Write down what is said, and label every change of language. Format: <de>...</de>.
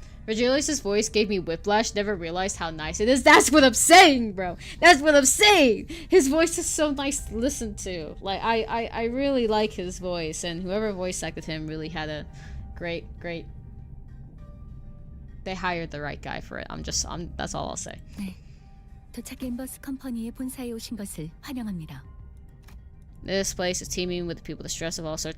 <en>Virgilius' voice gave me whiplash, never realized how nice it is. That's what I'm saying, bro! That's what I'm saying! His voice is so nice to listen to. Like, I really like his voice, and whoever voice acted him really had a great... They hired the right guy for it. That's all I'll say.</en> <ko>네, 도착 림버스 컴퍼니의 본사에 오신 것을 환영합니다.</ko> <en>This place is teeming with people distress of all sorts.</en>